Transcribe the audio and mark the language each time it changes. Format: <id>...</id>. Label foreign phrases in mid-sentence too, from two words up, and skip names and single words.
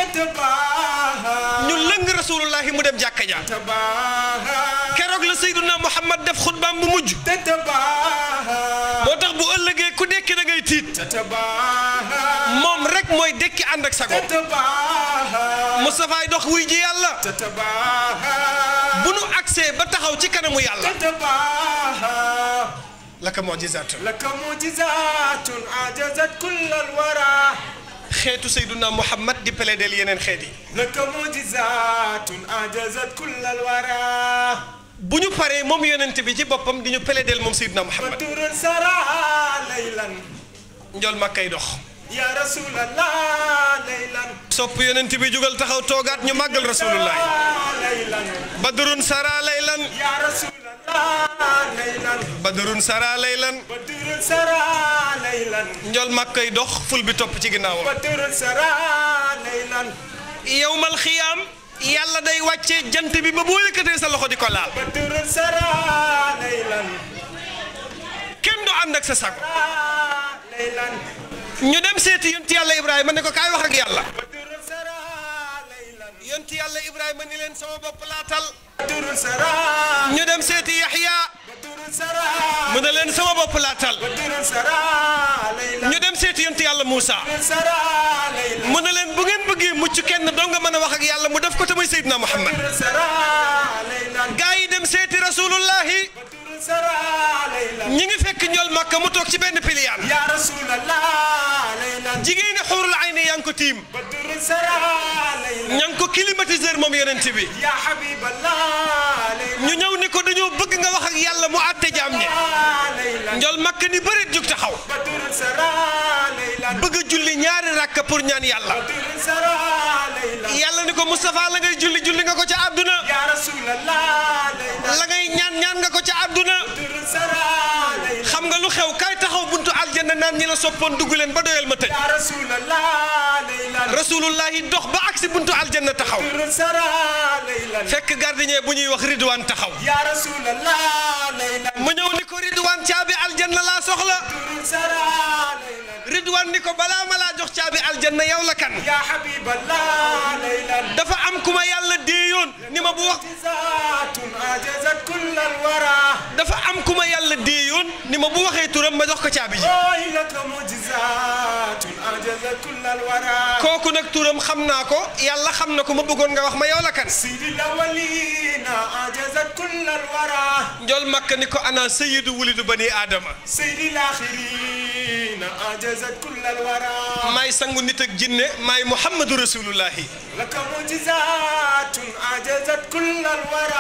<wo>ñu lëng rasulullah mu dem jàkka ja keroog la Seydina Muhammad def xutbaam bu mujj moo tax bu ëllëgee ku dekki da ngay tiit moom rek mooy dekki ànd ak sago Mustafa dox wuy ji yàlla bu nu agsee ba taxaw ci kanamu yàlla</wo> <ar>تتباهى لك معجزة لك معجزات أعجزت كل الورى</ar> <wo>xeetu Seyduna Muhammad di plaidel yeneen xeet yi</wo> <ar>لك معجزات أعجزت كل الورى</ar> <wo>bu ñu paree moom yonent bi ci boppam di ñu plaidel moom Seyduna Muhammad</wo> <ar>بدر سرى ليلا</ar> <wo>njool makkay dox</wo> <ar>يا رسول الله ليلا</ar> <wo>sopp yonent bi jugal taxaw toogaat ñu màggal rasulullah</wo> <ar>ليلا بدر سرى ليلا يا رسول الله ليلا بدر سرى ليلا بدر سرى ليلا</ar> <wo>njool makkay dox ful bi topp ci ginnaawam</wo> <ar>بدر سرى ليلا يوم القيامة</ar> <wo>yàlla day wàccee jant bi ba boo yëkkatee sa loxo di ko laal</wo> <ar>بدر سرى ليلا</ar> <wo>kenn du ànd ak sa sago</wo> <ar>ليلا</ar> <wo>ñu dem seeti yonti yàlla Ibrahima ne ko kaay wax ak yàlla</wo> <ar>بدر سرى ليلا</ar> <wo>yonti yàlla Ibrahima ni leen sama bopp laatal</wo> <ar>بدر سرى</ar> <wo>ñu dem seeti Yaxya</wo> <ar>بدر سرى</ar> <wo>mu ne leen sama bopp laatal</wo> <ar>بدر سرى ليلا</ar> <wo>ñu dem seeti yonti yàlla Moussa</wo> <ar>سرى ليلا</ar> <wo>mu ne leen bu ngeen bëggee mucc kenn doo nga mën a wax ak yàlla mu def ko te muy Seydina Muhammad</wo> <ar>بدر سرى ليلا</ar> <wo>gaa yi dem seeti rasulullahi</wo> <ar>بدر سرى ليلا</ar> <wo>ñi ngi fekk njool Makka mu toog ci benn piliyaan</wo> <ar>يا رسول الله ليلا</ar> <wo>jigéeni</wo> <ar>حور العين</ar> <wo>yaa ngi ko tiim</wo> <ar>بدر سرى ليلا</ar> <wo>ña ngi ko climatiseur moom yonent bi</wo> <ar>يا حبيب الله ليلا</ar> <wo>ñu ñëw ni ko dañoo bëgg nga wax ak yàlla mu àtte jaam ñi</wo> <ar>ليلا</ar> <wo>njool Makka ni bëreet jóg taxaw</wo> <ar>بدر سرى ليلا</ar> <wo>bëgg a julli ñaari rakka pour ñaan yàlla</wo> <ar>بدر سرى ليلا</ar> <wo>yàlla ni ko Moustapha la ngay julli julli nga ko ca àdduna</wo> <ar>يا رسول الله ليلا</ar> <wo>la ngay ñaan ñaan nga ko ca àdduna</wo> <ar>بدر سرى ليلا</ar> <wo>xam nga lu xew kay taxaw buntu aljanna naan ñi la soppoon dugg leen ba doyal ma tëj</wo> <ar>يا رسول الله ليلا</ar> <wo>rasulullahi dox ba agsi buntu aljanna taxaw</wo> <ar>بدر سرى ليلا</ar> <wo>fekk gardien bu ñuy wax Ridwaan taxaw</wo> <ar>يا رسول الله ليلا</ar> <wo>mu ñëw ni ko Ridwaan caabi aljanna laa soxla</wo> <ar>بدر سرى ليلا</ar> <wo>Ridwaan ni ko balaa ma laa jox caabi aljanna yow la kan</wo> <ar>يا حبيب الله ليلا</ar> <wo>dafa am ku ma yàlla déeyoon ni ma bu wax</wo> <ar>معجزات أعجزت كل الورى</ar> <wo>dafa am ku ma yàlla déeyoon ni ma bu waxee turam ma jox ko caabi ji</wo> <ar>أي لك معجزات أعجزت كل الورى</ar> <wo>kooku nag turam xam naa ko yàlla xam na ko ma bëggoon nga wax ma yow la kan</wo> <ar>سيد الأولين أعجزت كل الورى</ar> <wo>njool Makka ni ko</wo> <ar>أنا سيد ولد بني آدم سيد الآخرين أعجزت كل الورى</ar> <wo>maay sangu nit ak jinne maay</wo> <ar>محمد رسول الله لك معجزات أعجزت كل الورى</ar>